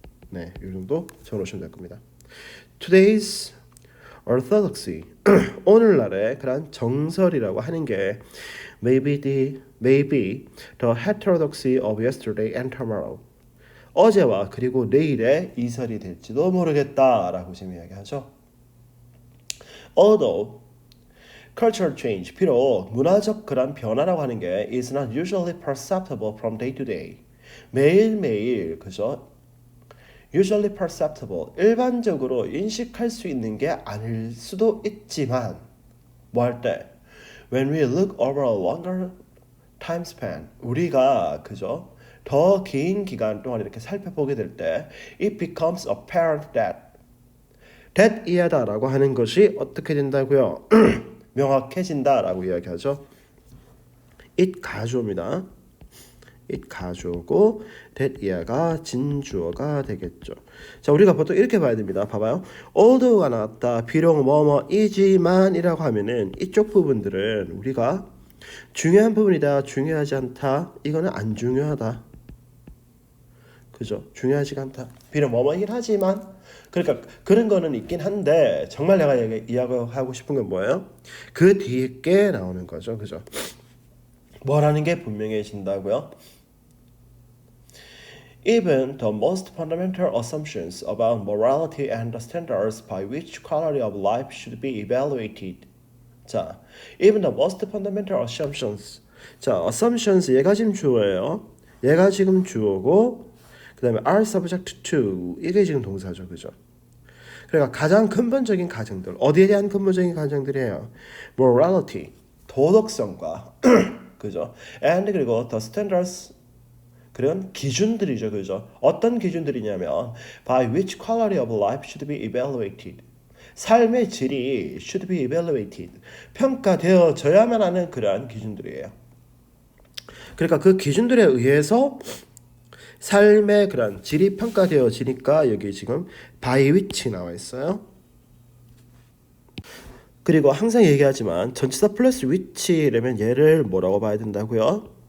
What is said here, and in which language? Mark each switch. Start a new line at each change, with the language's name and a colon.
Korean: 네, 이 정도 적어놓으시면 될 겁니다.
English: Today's orthodoxy
Korean: 오늘날의 그런 정설이라고 하는 게
English: maybe the heterodoxy of yesterday and tomorrow
Korean: 어제와 그리고 내일의 이설이 될지도 모르겠다라고 지금 이야기하죠.
English: Although cultural change
Korean: 비록 문화적 그런 변화라고 하는 게
English: is not usually perceptible from day to day
Korean: 매일매일 그죠?
English: usually perceptible
Korean: 일반적으로 인식할 수 있는 게 아닐 수도 있지만 뭐 할 때
English: when we look over a longer time span
Korean: 우리가 그죠 더 긴 기간 동안 이렇게 살펴보게 될 때
English: it becomes apparent that
Korean: 이하다라고 하는 것이 어떻게 된다고요? 명확해진다라고 이야기하죠. it 가주어입니다. it 가주어고 that 이하가 진주어가 되겠죠. 자, 우리가 보통 이렇게 봐야 됩니다. 봐봐요. although가 나왔다. 비록 뭐뭐이지만이라고 하면은 이쪽 부분들은 우리가 중요한 부분이다. 중요하지 않다. 이거는 안 중요하다. 그죠? 중요하지가 않다. 비록 뭐뭐이긴 하지만 그러니까 그런 거는 있긴 한데 정말 내가 이야기하고 싶은 건 뭐예요? 그 뒤에 게 나오는 거죠. 그죠? 뭐라는 게 분명해진다고요?
English: Even the most fundamental assumptions about morality and the standards by which quality of life should be evaluated. 자, even the most fundamental assumptions
Korean: 자, assumptions 얘가 지금 주어예요. 얘가 지금 주어고 그 다음에
English: are subject to
Korean: 이게 지금 동사죠. 그죠? 그러니까 가장 근본적인 가정들 어디에 대한 근본적인 가정들이에요? morality 도덕성과 그죠? and 그리고 the standards 그런 기준들이죠. 그죠? 어떤 기준들이냐면
English: by which quality of life should be evaluated
Korean: 삶의 질이
English: should be evaluated
Korean: 평가되어져야만 하는 그러한 기준들이에요. 그러니까 그 기준들에 의해서 삶의 그런 질이 평가되어지니까 여기 지금 by which 나와 있어요. 그리고 항상 얘기하지만 전치사 플러스 which라면 얘를 뭐라고 봐야 된다고요?